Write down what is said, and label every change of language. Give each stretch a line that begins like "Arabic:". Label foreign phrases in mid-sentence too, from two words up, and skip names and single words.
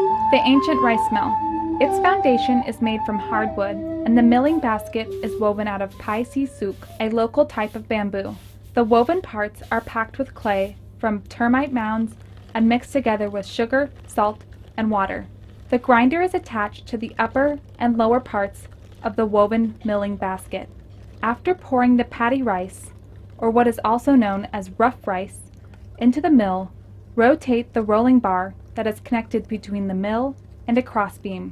English: The ancient rice mill. Its foundation is made from hardwood, and the milling basket is woven out of pai si suk, a local type of bamboo. The woven parts are packed with clay from termite mounds and mixed together with sugar, salt, and water. The grinder is attached to the upper and lower parts of the woven milling basket. After pouring the paddy rice, or what is also known as rough rice, into the mill, rotate the rolling bar that is connected between the mill and a crossbeam.